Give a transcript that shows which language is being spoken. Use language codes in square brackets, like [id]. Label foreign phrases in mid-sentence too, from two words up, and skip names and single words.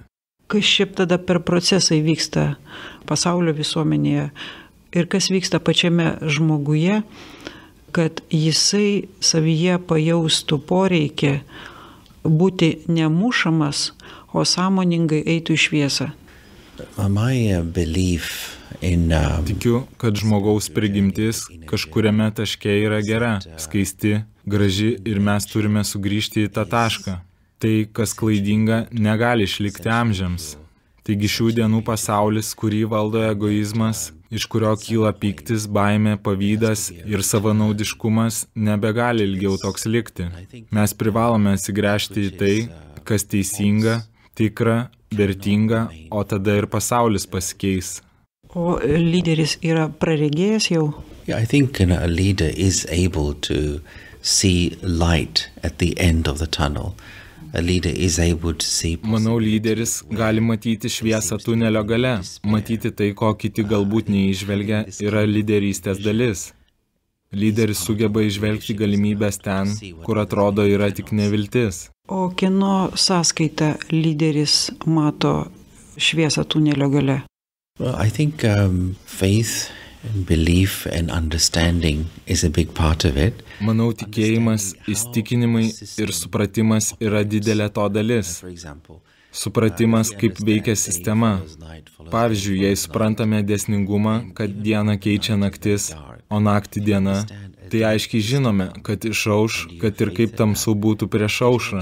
[lt] Kas šiaip tada per procesai vyksta pasaulio visuomenėje ir kas vyksta pačiame žmoguje, kad jisai savyje pajaustų poreikį būti nemušamas, o sąmoningai eitų į šviesą. [en] My belief [lt] Tikiu, kad žmogaus prigimtis kažkuriame taške yra gera, skaisti, graži ir mes turime sugrįžti į tą tašką. Tai, kas klaidinga, negali išlikti amžiams. Taigi šių dienų pasaulis, kurį valdo egoizmas, iš kurio kyla pyktis, baimė, pavydas ir savanaudiškumas, nebegali ilgiau toks likti. Mes privalome atsigręžti į tai, kas teisinga, tikra, vertinga, o tada ir pasaulis pasikeis. O lyderis yra praregėjęs jau? [en] Yeah, I think a leader is able to see light at the end of the tunnel. A leader is able to see. [lt] Manau, lyderis gali matyti šviesą tunelio gale, matyti tai, ko kiti galbūt neįžvelgia, yra lyderystės dalis. Lyderis sugeba įžvelgti galimybės ten, kur atrodo yra tik neviltis. O kieno sąskaita lyderis mato šviesą tunelio gale? [en] Well, I think faith and belief and understanding is a big part of it. [lt] Manau, tikėjimas, įsitikinimai ir supratimas yra didelė to dalis. Supratimas, kaip veikia sistema. Pavyzdžiui, jei suprantame dėsningumą, kad dieną keičia naktis, o naktį diena, tai aiškiai žinome, kad išauš, kad ir kaip tamsu būtų prieš aušrą.